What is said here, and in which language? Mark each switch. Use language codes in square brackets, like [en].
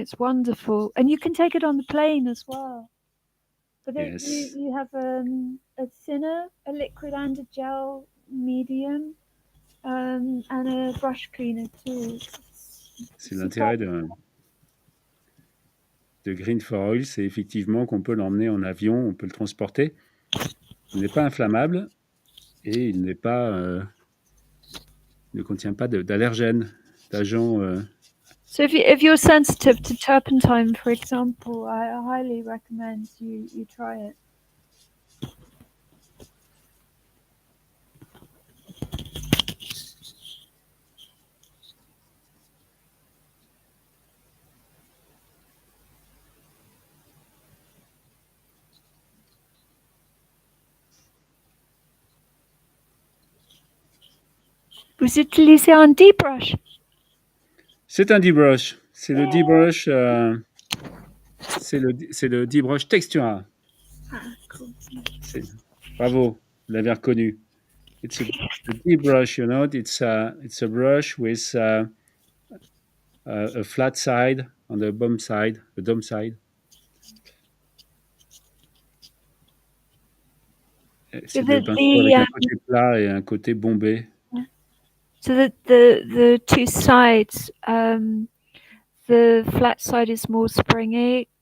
[en] It's wonderful, and you can take it on the plane as well. But Yes. you have a thinner, a liquid and a gel medium, and a brush cleaner too. [fr] C'est l'intérêt de green for oil, c'est effectivement qu'on peut l'emmener en avion, on peut le transporter. Il n'est pas inflammable et il ne contient pas d'allergènes, d'agents. [en] So if you're sensitive to turpentine, for example, I highly recommend you try it. [fr] Vous utilisez un debrush? C'est un debrush. C'est le debrush. C'est le debrush Textura. Ah, cool. Bravo, vous l'avez reconnu. [en] It's a debrush, you know. It's a brush with a flat side on the bottom side, the dome side. [fr] C'est le pinceau avec un côté plat et un côté bombé. [en] So the two sides, the flat side is more springy.